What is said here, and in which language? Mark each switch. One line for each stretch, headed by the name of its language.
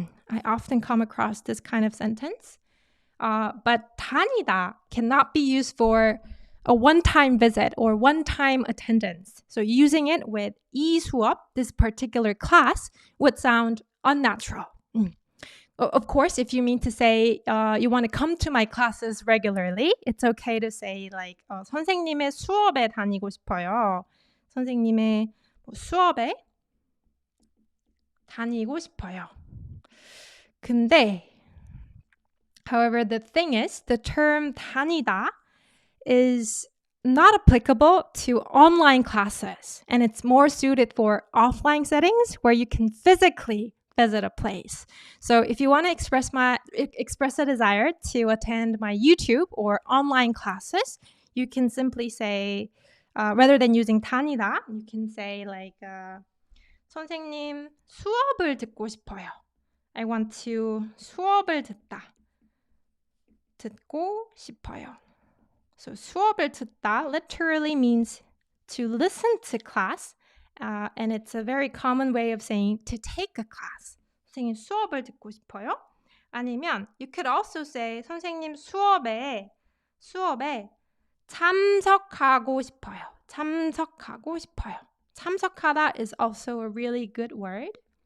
English: I often come across this kind of sentence. But 다니다 cannot be used for a one-time visit or one-time attendance. So using it with 이 수업, this particular class, would sound unnatural. Of course, if you mean to say you want to come to my classes regularly, it's okay to say like
Korean: 선생님의 수업에 다니고 싶어요. 선생님의 수업에 다니고 싶어요. 근데,
English: however, the thing is, the term 다니다 is not applicable to online classes, and it's more suited for offline settings where you can physically visit a place. So if you want to express a desire to attend my YouTube or online classes, you can simply say, rather than using 다니다, you can say like,
Korean: 선생님 수업을 듣고 싶어요.
English: I want to
Korean: 수업을 듣고 싶어요.
English: So 수업을 듣다 literally means to listen to class, and it's a very common way of saying to take a class.
Korean: 선생님 수업을 듣고 싶어요. 아니면
English: you could also say
Korean: 선생님 수업에 참석하고 싶어요. 참석하고 싶어요.
English: 참석하다 is also a really good word.